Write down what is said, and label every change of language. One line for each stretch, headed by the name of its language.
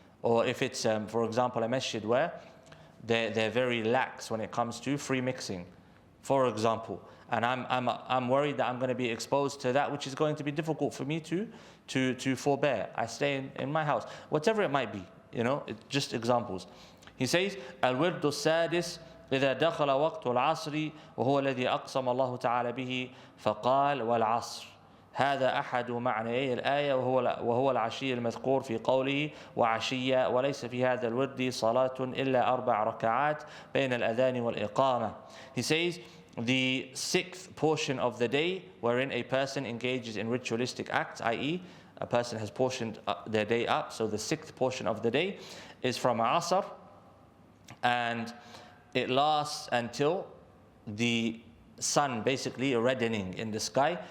English: Or if it's, for example, a masjid where they're very lax when it comes to free mixing, for example, and I'm worried that I'm going to be exposed to that which is going to be difficult for me to forbear. I stay in my house, whatever it might be, just examples. He says, Al-Wirdu Sadis,
Arabic: إذا دخل وقت العصر وهو الذي أقسم الله تعالى به فقال والعصر هذا أحد معنيي الآية وهو العشي المذكور في قوله وعشية وليس في هذا الورد صلاة إلا 4 ركعات بين الأذان والإقامة.
English: He says the 6th portion of the day wherein a person engages in ritualistic acts, i.e. a person has portioned their day up, so the 6th portion of the day is from Asr and it lasts until the sun basically reddening in the sky.